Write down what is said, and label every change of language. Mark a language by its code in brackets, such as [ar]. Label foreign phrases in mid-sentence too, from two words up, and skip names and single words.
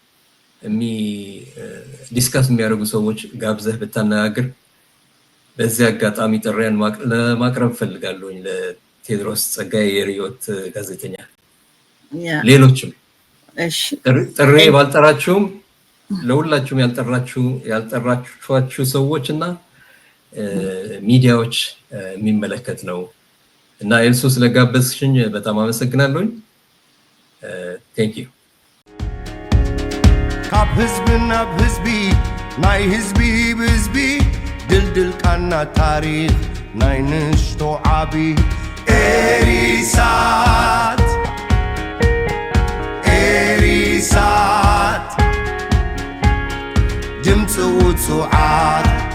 [am] ዲስካስ የሚያደርጉ ሰዎች ጋብዘህ ብታነጋግር በዚህ አጋጣሚ ጥሪያን ለማቅረብ ፈልጋለሁኝ ለቴድሮስ ጸጋዬ የሪዮት ጋዜጠኛ። ሌሎችም ጥሪ ባልጠራችሁም ለሁላችሁም ያልጠራችኋችሁ ሰዎች እና ሚዲያዎች የሚመለከት ነው እና ኤልሱ ስለጋበዝሽኝ በጣም አመሰግናለሁኝ። [en] Thank you። [ti] ካብ ህዝቢ ናብ ህዝቢ ናይ ህዝቢ ብህዝቢ ድልድል ቃና ታሪክ ናይ ንሽቶ ዓቢ ኤሪሳት ድምፂ ውፅዓት